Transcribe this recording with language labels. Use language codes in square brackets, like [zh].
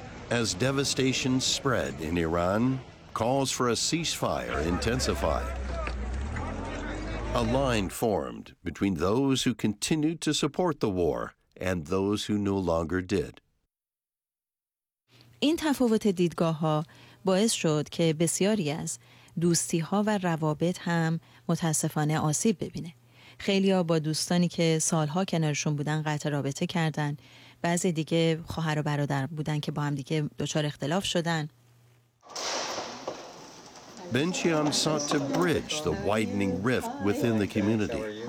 [en] As devastation spread in Iran, calls for a ceasefire intensified. A line formed between those who continued to support the war and those who no longer did. [fa] این تفاوت دیدگاه ها باعث شد که بسیاری از دوستی ها و روابط هم متاسفانه آسیب ببینه. خیلی ها با دوستانی که سالها کنارشون بودن قطع رابطه کردن، بعضی دیگه خواهر و برادر بودن که با هم دیگه دچار اختلاف شدن. [en] Benchiam sought to bridge the widening rift within the community.